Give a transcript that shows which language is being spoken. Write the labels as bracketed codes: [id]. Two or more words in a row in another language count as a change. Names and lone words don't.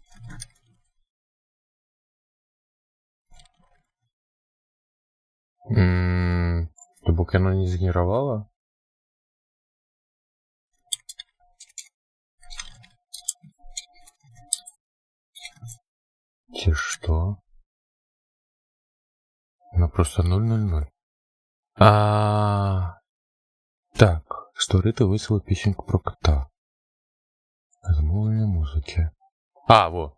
[be] То бок яно не згенеравала? Ці што? Яно просто 000. [uk] Так, створити веселу пісеньку про кота. Замовлення музики. Во.